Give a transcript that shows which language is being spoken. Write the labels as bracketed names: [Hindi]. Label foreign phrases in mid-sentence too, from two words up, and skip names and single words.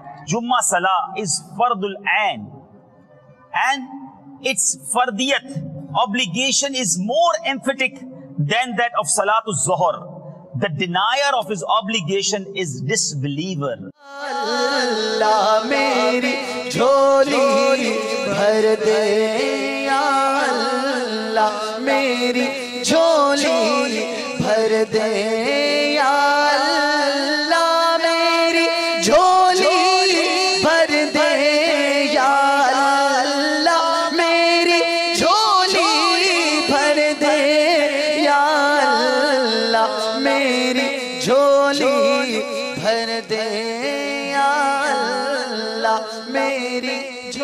[Arabic] جمعة صلاة [English] is [Arabic] فرض العين, [English] and its Fardiyat, obligation, is more emphatic than that of [Arabic] صلاة الظهر. [English] The denier of his obligation is disbeliever. [Urdu] اللہ میری جھولی بھر دے، یا اللہ میری جھولی بھر دے، یا اللہ میری جھولی بھر دے، یا اللہ میری جھولی بھر دے، یا اللہ میری جھولی بھر دے، یا اللہ میری